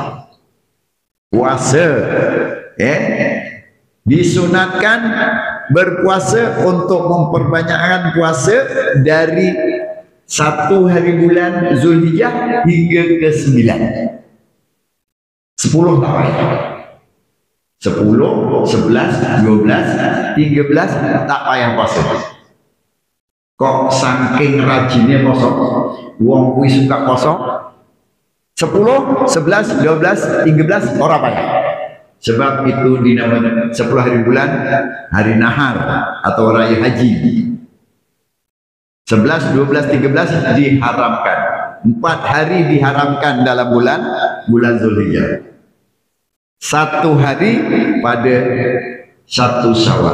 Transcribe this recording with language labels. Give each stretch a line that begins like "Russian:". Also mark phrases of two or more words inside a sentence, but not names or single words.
Malay: Disunatkan berpuasa untuk memperbanyakkan puasa dari 1 hari bulan Zulhijjah hingga ke 9. 10 tak payah. 10, 11, 12, 13 tak payah puasa.
Javanese: Kok saking rajinnya puasa, wong kuwi suka puasa. 10, 11, 12, 13 ora payah.
Malay: Sebab itu dinamakan 10 hari bulan hari nahar atau raya haji. 11, 12, 13 diharamkan. 4 hari diharamkan dalam bulan Zulhijjah. 1 hari pada 1 Syawal.